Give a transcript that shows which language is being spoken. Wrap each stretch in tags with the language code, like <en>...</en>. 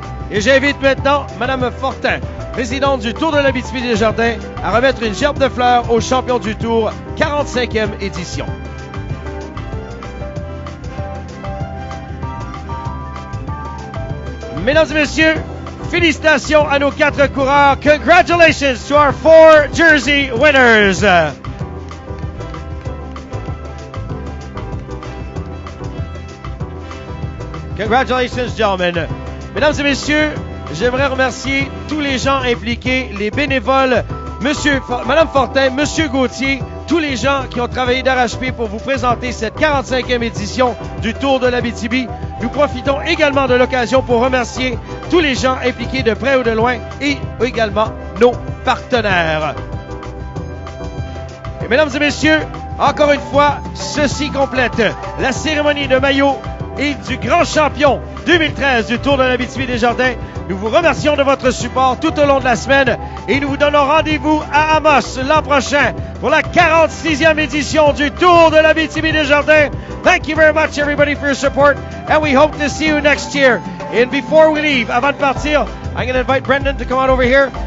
<fr>Et j'invite maintenant Madame Fortin, présidente du Tour de l'Abitibi Desjardins, à remettre une gerbe de fleurs au champion du Tour 45e édition. Mesdames et messieurs, félicitations à nos 4 coureurs.</fr> <en>Congratulations to our 4 jersey winners. Congratulations, gentlemen.</en> <fr>Mesdames et messieurs, j'aimerais remercier tous les gens impliqués, les bénévoles, Madame Fortin, Monsieur Gauthier, tous les gens qui ont travaillé d'arrache-pied pour vous présenter cette 45e édition du Tour de l'Abitibi. Nous profitons également de l'occasion pour remercier tous les gens impliqués de près ou de loin et également nos partenaires. Et mesdames et messieurs, encore une fois, ceci complète la cérémonie de maillot et du grand champion 2013 du Tour de l'Abitibi-Desjardins. Nous vous remercions de votre support tout au long de la semaine et nous vous donnons rendez-vous à Amos l'an prochain pour la 46e édition du Tour de l'Abitibi-Desjardins.</fr> <en>Thank you very much everybody for your support and we hope to see you next year. And before we leave,</en> <fr>avant de partir,</fr> <en>I'm going to invite Brendan to come on over here.</en>